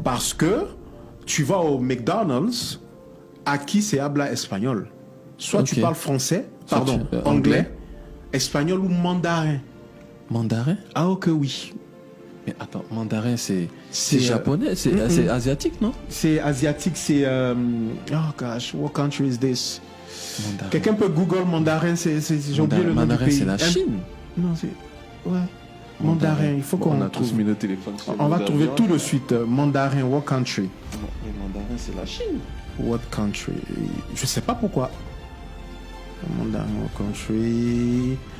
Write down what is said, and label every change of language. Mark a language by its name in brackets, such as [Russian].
[French] Parce que tu vas au McDonald's, à qui c'est habla espagnol. Soit tu parles français, anglais, espagnol ou mandarin. Mandarin? Ah ok, oui. Mais attends, mandarin c'est japonais, c'est asiatique, non? C'est asiatique, c'est... [English] oh gosh, what country is this? [French] Mandarin. Quelqu'un peut Google mandarin, j'ai oublié le nom du pays. Mandarin, c'est la Chine. Non, c'est... Ouais. Mandarin, il faut qu'on... On a tous mis nos téléphones. On va trouver tout de suite. [English] Mandarin, what country? [French] Mais mandarin, c'est la Chine. [English] What country? [French] Je sais pas pourquoi. Mandarin, [English] what country?